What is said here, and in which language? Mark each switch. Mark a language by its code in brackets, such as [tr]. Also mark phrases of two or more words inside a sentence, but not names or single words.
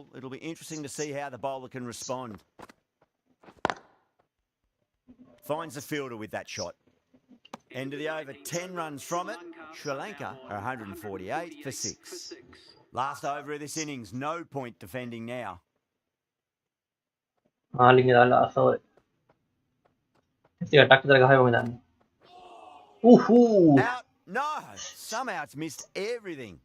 [en] It'll be interesting to see how the bowler can respond. Finds the fielder with that shot. End of the over, 10 runs from it. Sri Lanka are 148 for 6. Last over of this innings, no point defending now. Lingit ala asal. [ms] Kasi attack kita gaya macam ni. [en] Out? No! Somehow it's missed everything.